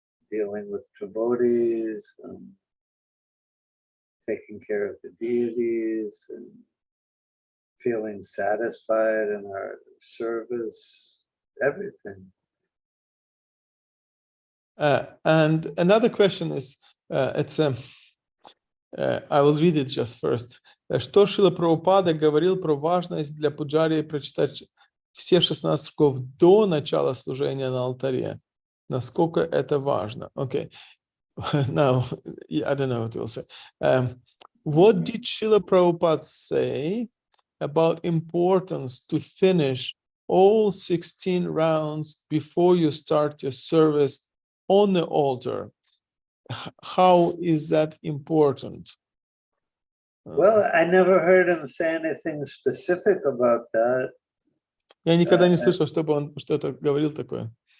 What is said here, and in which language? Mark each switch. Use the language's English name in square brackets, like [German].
[English] Dealing with devotees, taking care of the deities, and feeling satisfied in our service, everything. And another question is, I will read it just first. [Russian] Что Шрила Прабхупада говорил про важность для пуджари прочитать все 16 стихов до начала служения на алтаре? Насколько это важно? Okay. [English] Now, I don't know what you'll say. What did Srila Prabhupada say about importance to finish all 16 rounds before you start your service on the altar? How is that important? Well, I never heard him say anything specific about that. [Russian] Я никогда не слышал, чтобы он что-то говорил такое.